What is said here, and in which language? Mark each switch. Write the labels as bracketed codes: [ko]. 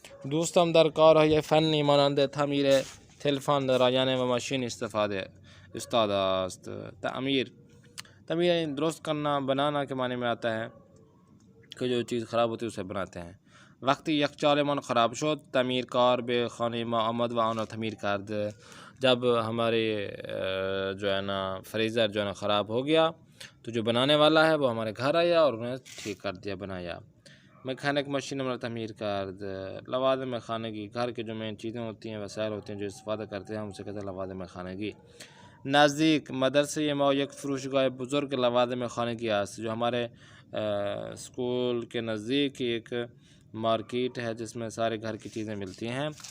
[fa] دوستم در کارهای فنی مانند تعمیر تلفن، رایانه و ماشین استاد است. [ur] تعمیر یعنی درست کرنا، بنانا کے معنی میں آتا ہے کہ جو چیز خراب ہوتی ہے اسے بناتے ہیں. [fa] وقتی یخچالمان خراب شد تعمیر کار به خانه ما آمد و آن را تعمیر کرد. [ur] جب ہمارے جو ہے نا فریزر جو ہے نا خراب ہو گیا تو جو بنانے والا ہے وہ ہمارے گھر آیا اور انہیں ٹھیک کر دیا، بنایا. [fa] میکینک مشین ہمارا تعمیر کرد. [ur] لوازم خانگی گھر کے جو مین چیزیں ہوتی ہیں، وسائل ہوتے ہیں جو استفادہ کرتے ہیں ہم اسے کہتے ہیں لوازم خانگی. [fa] نزدیک مدرسه ما یک فروشگاه بزرگ لوازم خانگی است. [ur] جو ہمارے اسکول کے نزدیک ایک مارکیٹ ہے جس میں سارے گھر کی چیزیں ملتی ہیں.